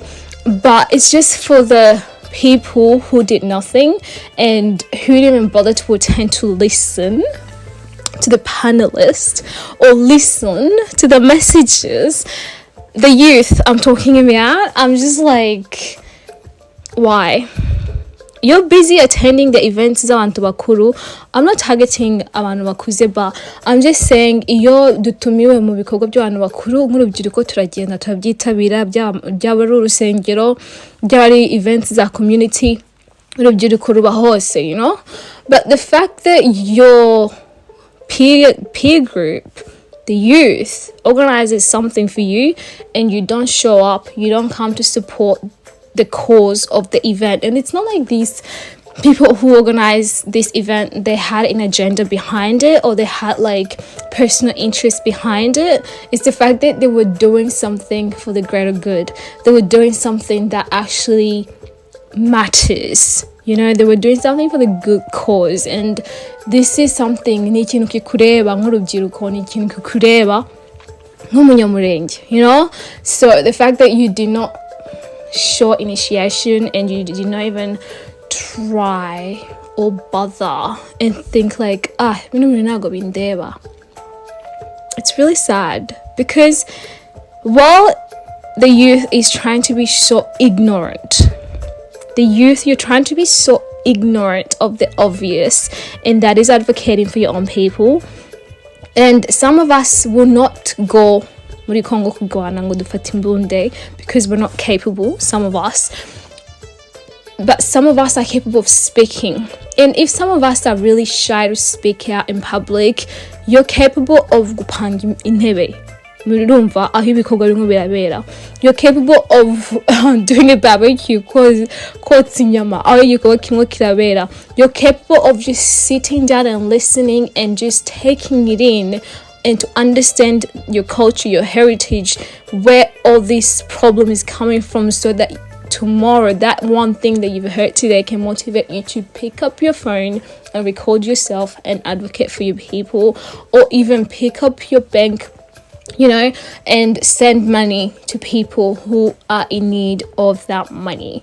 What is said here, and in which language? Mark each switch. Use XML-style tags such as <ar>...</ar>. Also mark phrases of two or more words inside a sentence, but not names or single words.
<en>But it's just for the people who did nothing and who didn't even bother to attend to listen to the panelists or listen to the messages. The youth I'm talking about, I'm just like, why? You're busy attending the events</en> <rw>z'abantu bakuru.</rw> <en>I'm not targeting</en> <rw>abantu bakuze,</rw> <en>but I'm just saying</en> <rw>iyo dutumiwe mu bikorwa by'abantu bakuru nk'urubyiruko turagenda turabyitabira, byaba ari urusengero, byaba ari events za community, urubyiruko ruba hose,</rw> <en>you know. But the fact that your peer group, the youth, organizes something for you and you don't show up, you don't come to support the cause of the event. And it's not like these people who organize this event, they had an agenda behind it or they had like personal interest behind it. It's the fact that they were doing something for the greater good. They were doing something that actually matters. You know, they were doing something for the good cause. And this is something</en> <rw>ni ikintu kikureba nk'urubyiruko, ni ikintu kikureba nk'umunyamulenge,</rw> <en>you know. So the fact that you did not show initiation and you did not even try or bother and think like, it's really sad, because while the youth is trying to be so ignorant, you're trying to be so ignorant of the obvious, and that is advocating for your own people. And some of us will not go</en> <rw>muri Congo kugwana ngo dufate imbunde</rw> <en>because we're not capable, some of us. But some of us are capable of speaking. And if some of us are really shy to speak out in public, you're capable of</en> <rw>gupanga intebe.</rw> <en>You're capable of doing a barbecue, you're capable of just sitting down and listening and just taking it in and to understand your culture, your heritage, where all this problem is coming from, so that tomorrow that one thing that you've heard today can motivate you to pick up your phone and record yourself and advocate for your people, or even pick up your bank, you know, and send money to people who are in need of that money.</en>